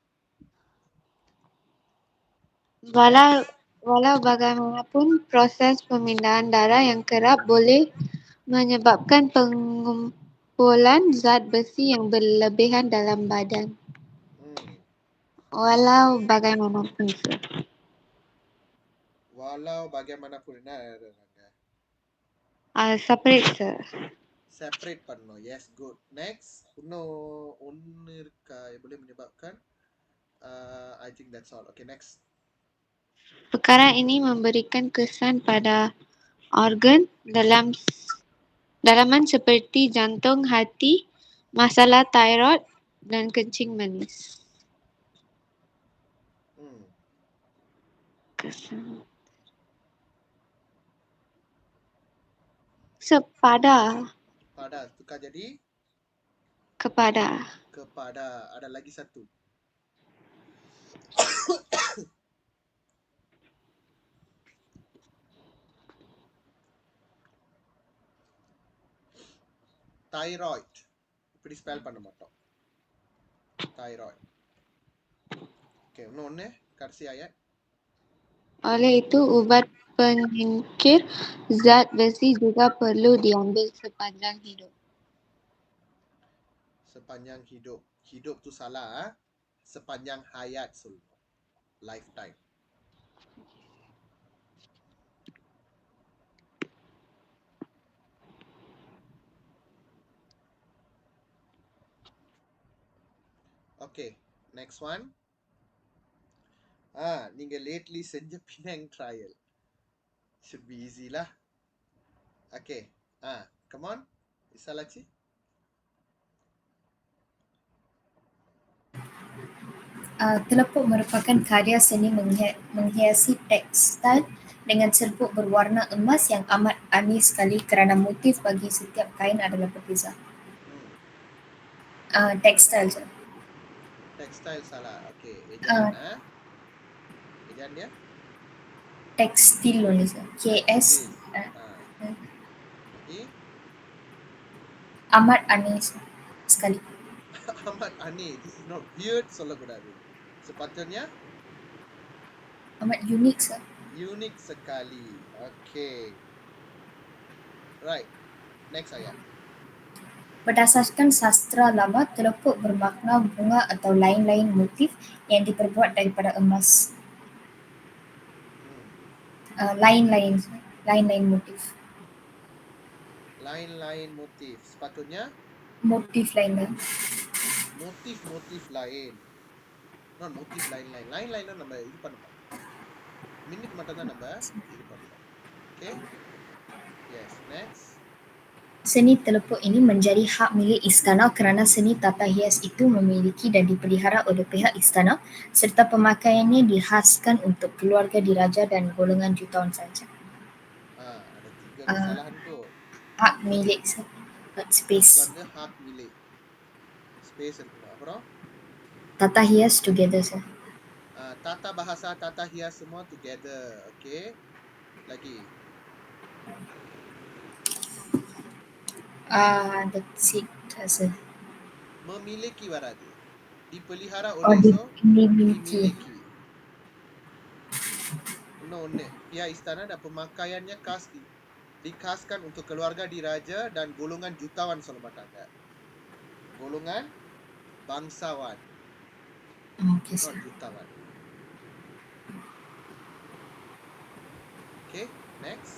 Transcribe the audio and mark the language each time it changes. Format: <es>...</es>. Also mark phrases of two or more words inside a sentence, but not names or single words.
<ms>Walau bagaimanapun, proses pemindahan darah yang kerap boleh menyebabkan pengumpulan zat besi yang berlebihan dalam badan. Walau bagaimanapun, sir. Walau bagaimanapun.</ms> <en>Separate, sir. Separate பண்ணணும். Yes, good. Next.</en> <ta>ஒன்னு இருக்கா</ta> <ms>boleh menyebabkan?</ms> <en>I think that's all. Okay, next.</en> <ms>Perkara ini memberikan kesan pada organ dalaman seperti jantung, hati, masalah thyroid dan kencing manis. Kesan. Pada. Tukar jadi? Kepada. Ada lagi satu. Thyroid.</ms> <ta>இப்படி ஸ்பெல் பண்ண மாட்டோம். Thyroid. Okay, ஒண்ணு கடைசி ayat.</ta> <ms>Oleh itu, ubat penyingkir zat besi juga perlu diambil sepanjang hidup. Sepanjang hidup. Hidup tu salah. Sepanjang hayat semua.</ms> <en>Lifetime. Okay, next one.</en> <ta>நீங்க lately செஞ்ச Penang trial.</ta> <en>Should be easy lah. Okay. Come on. Isalachi.</en> <ms>Telepuk merupakan karya seni menghiasi tekstil dengan serbuk berwarna emas yang amat anis sekali kerana motif bagi setiap kain adalah berbeza. Tekstil je. Tekstil salah. Okay. Ejaan ejaan dia? Tekstil only sir. KS. Lagi? Amat anis sekali. Amat anis.</ms> <en>This is not weird சொல்லக்கூடாது.</en> <ms>Sepatutnya? Amat unik sir. Unik sekali. Okay. Right. Next ayat. Berdasarkan sastra lama, telepuk bermakna bunga atau lain-lain motif yang diperbuat daripada emas. Lain-lain motif. Lain-lain motif. Sepatutnya? Motif lain-lain. Motif lain. Non motif lain-lain.</ms> <ta>Lain-lain நம்ம இது பண்ண மாட்டோம். மின்னுக்கு மட்டும் தான் நம்ம இது பண்ணுவோம்.</ta> <en>Okay? Yes. Next.</en> <ms>Seni telepuk ini menjadi hak milik istana kerana seni tata hias itu memiliki dan dipelihara oleh pihak istana serta pemakaiannya dihaskan untuk keluarga diraja dan golongan jutawan sahaja. Ada 3 kesalahan tu. Hak milik space. Ada hak milik. Space இருக்கணும். அப்புறம் Tata hias</ms> <en>together sir.</en> <ms>Tata bahasa, tata hias semua together. Okay. Lagi.</ms> <en>That's it sir.</en> <ta>Memiliki வராது.</ta> <ms>Dipelihara oleh dimiliki.</ms> <ta>ஒண்ணு.</ta> <ms>Pihak istana dan pemakaiannya dikaskan untuk keluarga diraja dan golongan jutawan</ms> <ta>சொல்ல மாட்டாங்க.</ta> <ms>Golongan bangsawan.</ms> <en>Okay sir. Not jutawan. Okay, next.</en>